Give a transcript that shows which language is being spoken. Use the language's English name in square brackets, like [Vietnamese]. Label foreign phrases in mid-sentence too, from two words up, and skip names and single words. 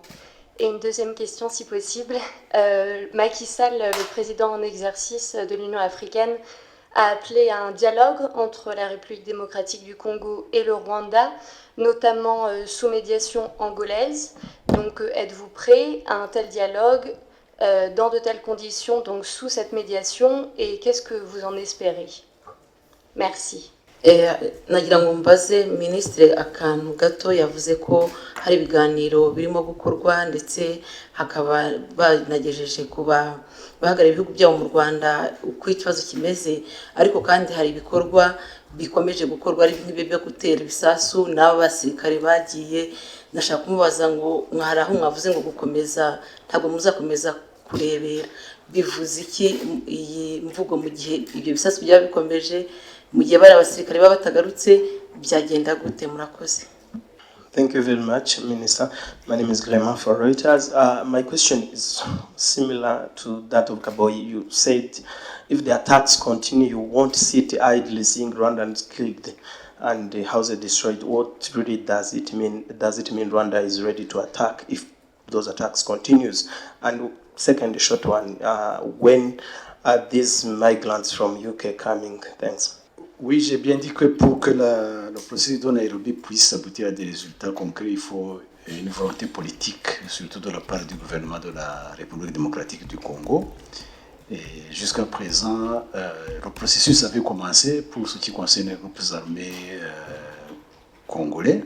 [French] Et une deuxième question, si possible. Macky Sall, le président en exercice de l'Union africaine, a appelé à un dialogue entre la République démocratique du Congo et le Rwanda, notamment sous médiation angolaise. Donc, êtes-vous prêt à un tel dialogue dans de telles conditions, donc sous cette médiation, et qu'est-ce que vous en espérez? Merci. [Kinyarwanda] nagira ngo mbaze Minisitiri akantu gato yavuze ko hari ibiganiro birimo gukorwa ndetse hakaba banagejeje kuba bahagarariye ibihugu byabo mu Rwanda uko ikibazo kimeze, ariko kandi hari ibikorwa bikomeje gukorwa ari nk'ibi byo gutera ibisasu n'abo basirikare bagiye. Nashaka kumubaza ngo mwari aho mwavuze ngo gukomeza ntabwo muzakomeza kurebera, bivuze iki iyi mvugo mu gihe ibyo bisasu byaba bikomeje, mu gihe bari abasirikare baba batagarutse byagenda gute? Murakoze. [English] Thank you very much, Minister. My name is Clement for Reuters. My question is similar to that of Kaboyi. You said if the attacks continue, you won't sit idly seeing Rwandans killed and houses destroyed. What really does it mean? Does it mean Rwanda is ready to attack if those attacks continues? And second, short one, when are these migrants from UK coming? Thanks. [French] Oui, j'ai bien dit que pour que le processus de Nairobi puisse aboutir à des résultats concrets, il faut une volonté politique, surtout de la part du gouvernement de la République démocratique du Congo. Et jusqu'à présent, le processus avait commencé pour ce qui concerne les groupes armés congolais.